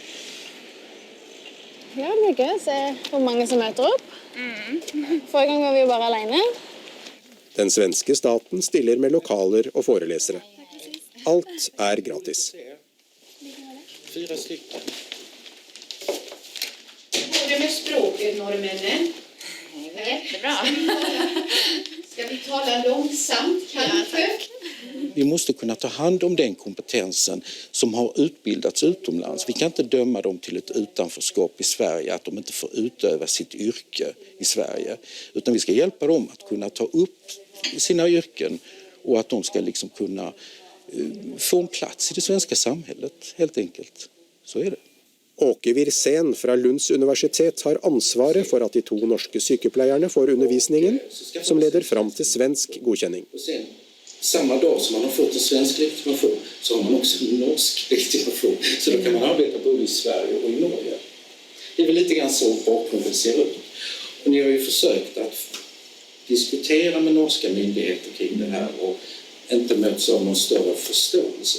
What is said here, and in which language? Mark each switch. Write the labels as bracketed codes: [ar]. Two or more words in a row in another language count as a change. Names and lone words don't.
[no] Ja, det blir gøy å se hvor mange som møter opp. Forrige gang var vi jo bare alene. Den svenske staten stiller med lokaler og forelesere. Alt er gratis. 4 stykker. [sv] Går det med språket, norrmännen? Jättebra. Ska vi tala långsamt, kanske? Vi måste kunna ta hand om den kompetensen som har utbildats utomlands. Vi kan inte döma dem till ett utanförskap i Sverige, att de inte får utöva sitt yrke i Sverige. Utan vi ska hjälpa dem att kunna ta upp sina yrken och att de ska liksom kunna få en plats i det svenska samhället, helt enkelt. Så är det. [no] Åke Wirsén fra Lunds universitet har ansvaret for at de 2 norske sykepleierne får undervisningen, som leder fram til svensk godkjenning. [sv] Samma dag som man har fått en svensk legitimation så har man också en norsk legitimation. Så då kan man arbeta både i Sverige och i Norge. Det är väl lite grann så bakgrunden ser ut. Och ni har ju försökt att diskutera med norska myndigheter kring det här och inte möts av någon större förståelse.